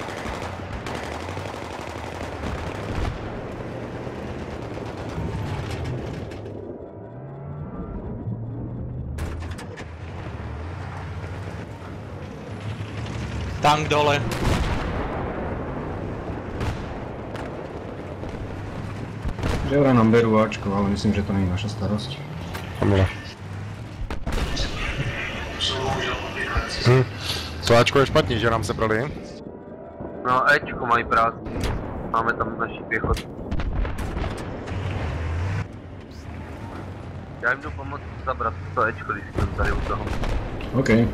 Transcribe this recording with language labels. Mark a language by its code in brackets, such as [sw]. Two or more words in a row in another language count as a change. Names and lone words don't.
[sk] Tank dole. Že vraj nám berú Ačko, ale myslím, že to nie je naša starosť. Dobre. [cs] To Ačko je špatně, že nám se brali? No Ečko mají prázdný. Máme tam naši pěchotu. Já jim jdu pomoct zabrat to Ečko, když jsem tady u toho. OK.